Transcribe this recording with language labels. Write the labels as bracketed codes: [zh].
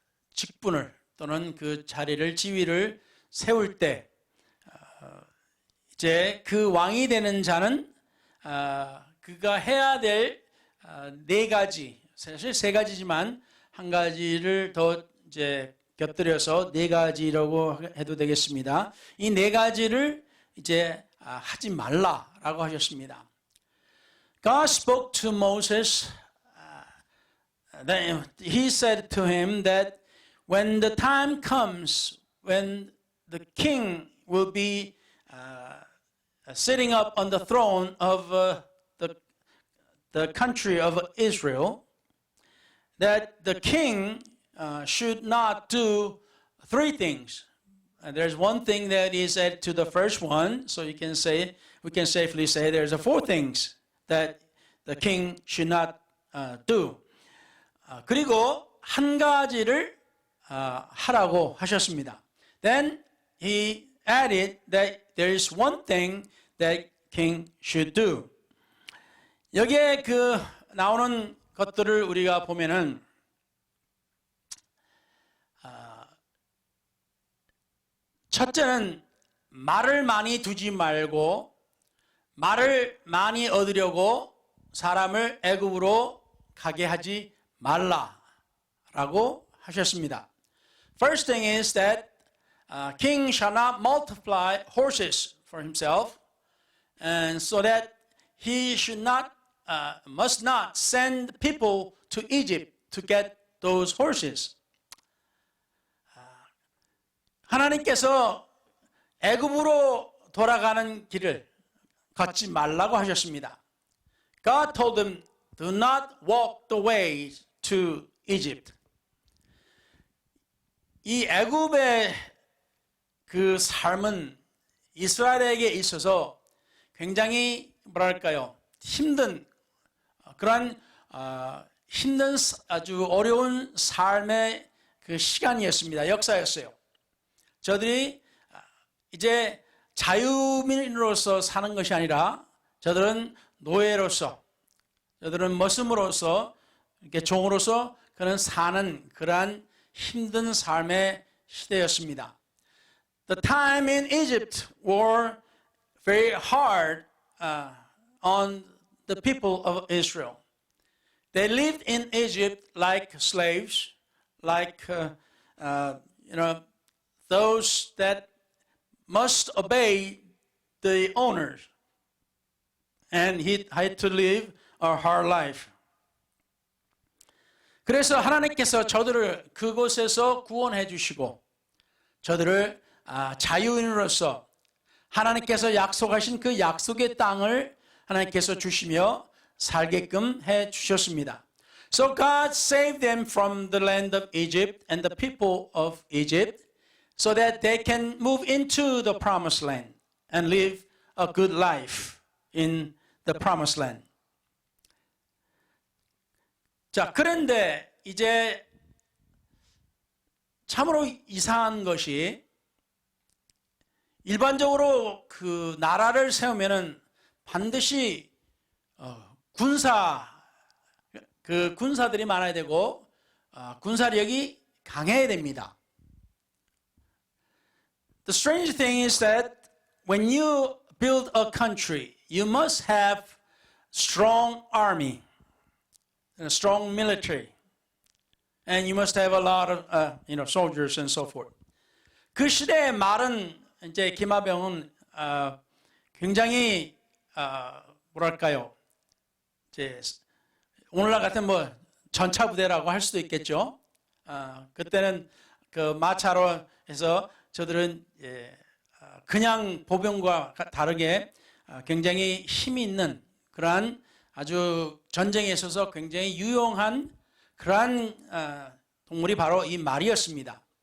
[ko] 직분을 또는 그 자리를 지위를 세울 때 이제 그 왕이 되는 자는 그가 해야 될 네 가지 사실 세 가지지만 한 가지를 더 이제 곁들여서 네 가지라고 해도 되겠습니다. 이 네 가지를 이제 하지 말라라고 하셨습니다. [en] God spoke to Moses. He said to him that when the time comes, when the king will be sitting up on the throne of the country of Israel, that the king should not do three things. There's one thing that is added to the first one, so we can safely say there's four things that the king should not do. [ko] 그리고 한 가지를 하라고 하셨습니다. [en] Then he added that there is one thing that king should do. [ko] 여기에 그 나오는 것들을 우리가 보면은 첫째는 말을 많이 두지 말고 말을 많이 얻으려고 사람을 애굽으로 가게 하지 말라라고 하셨습니다. [en] First thing is that king shall not multiply horses for himself, and so that he should not, must not send people to Egypt to get those horses. [ko] 하나님께서 애굽으로 돌아가는 길을 걷지 말라고 하셨습니다. [en] God told them, do not walk the way to Egypt. [ko] 이 애굽의 그 삶은 이스라엘에게 있어서 굉장히 뭐랄까요, 힘든 그런 힘든 아주 어려운 삶의 그 시간이었습니다. 역사였어요. 저들이 이제 자유민으로서 사는 것이 아니라 저들은 노예로서, 저들은 머슴으로서, 이렇게 종으로서 그는 사는 그러한 힘든 삶의 시대였습니다. [en] The time in Egypt were very hard on the people of Israel. They lived in Egypt like slaves, like those that must obey the owners, and he had to live a hard life. [ko] 그래서 하나님께서 저들을 그곳에서 구원해 주시고 저들을 자유인으로서 하나님께서 약속하신 그 약속의 땅을 하나님께서 주시며 살게끔 해 주셨습니다. [en] So God saved them from the land of Egypt and the people of Egypt so that they can move into the promised land and live a good life in the promised land. [ko] 자, 그런데 이제 참으로 이상한 것이 일반적으로 그 나라를 세우면은 반드시 군사들이 많아야 되고 군사력이 강해야 됩니다. [en] The strange thing is that when you build a country, you must have strong army, a strong military, and you must have a lot of soldiers and so forth. [ko] 그 시대의 말은 이제 기마병은 굉장히 뭐랄까요? 이제 오늘날 같은 뭐 전차 부대라고 할 수도 있겠죠. 그때는 그 마차로 해서 저들은 그냥 보병과 다르게 굉장히 힘이 있는 그러한 아주 전쟁에 있어서 굉장히 유용한 그러한 동물이 바로 이 말이었습니다.